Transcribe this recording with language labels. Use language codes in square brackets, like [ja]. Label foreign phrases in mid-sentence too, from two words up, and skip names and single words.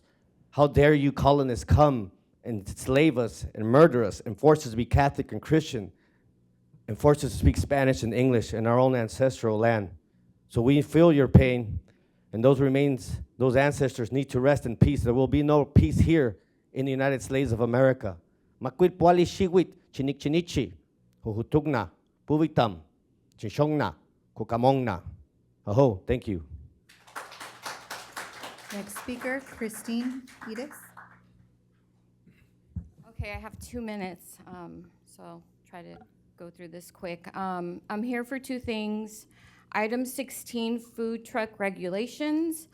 [en] How dare you colonists come and enslave us and murder us and force us to be Catholic and Christian and force us to speak Spanish and English in our own ancestral land. So we feel your pain, and those remains, those ancestors need to rest in peace. There will be no peace here in the United States of America. [xgf] Makwit puali shiwit, chinik chinichi, huhutugna, puvitam, chinshongna, kukamongna. [en] Aho, thank you. Next speaker, Christine Edis. Okay, I have 2 minutes, so I'll try to go through this quick. I'm here for two things. Item 16, food truck regulations.